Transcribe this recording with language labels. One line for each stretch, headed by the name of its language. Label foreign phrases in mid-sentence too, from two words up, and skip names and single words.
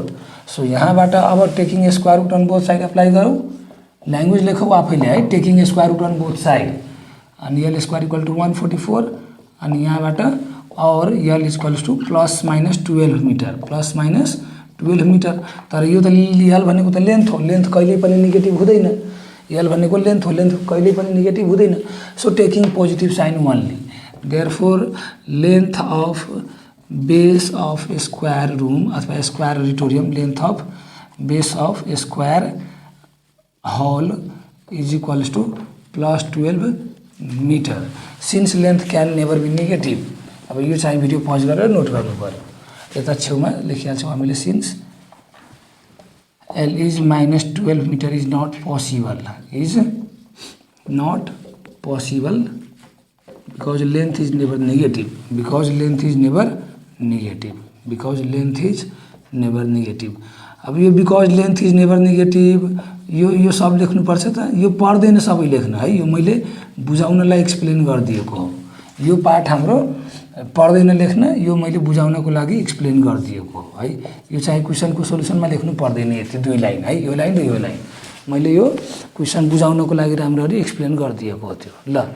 English: सो
Nepali: यहाँबाट अब
English: taking square root on both side apply
Nepali: गरौँ, ल्याङ्ग्वेज लेखौँ आफैले है,
English: taking square root on both side अनि L square equal to 144
Nepali: अनि यहाँबाट और
English: L equals to plus minus 12 meter, plus minus 12 meter.
Nepali: तर यो त यल भनेको त लेन्थ हो, लेन्थ कहिल्यै पनि नेगेटिभ हुँदैन, यल भनेको लेन्थ हो, लेन्थ कहिल्यै पनि नेगेटिभ हुँदैन।
English: So taking positive sign only, therefore length of base of square room अथवा square auditorium, length of base of square hall is equals to +12 meter। Since length can never be negative.
Nepali: अब यो चाहिँ भिडियो पज गरेर नोट गर्नु पर्यो। यता छेउमा लेखिहाल्छौँ हामीले
English: since L is -12 meter is not possible, is not possible because length is never negative, because length is never negative, because length is never negative।
Nepali: अब यो
English: because length is never negative
Nepali: यो सब लेख्नुपर्छ त, यो पर्दैन सबै लेख्न है, यो मैले बुझाउनलाई एक्सप्लेन गरिदिएको हो। यो पार्ट हाम्रो पर्दैन लेख्न, यो मैले बुझाउनको लागि एक्सप्लेन गरिदिएको हो है। यो चाहिँ क्वेसनको सोलुसनमा लेख्नु पर्दैन, यति 2 लाइन है, यो लाइन र यो लाइन मैले यो क्वेसन बुझाउनको लागि राम्ररी एक्सप्लेन गरिदिएको हो त्यो।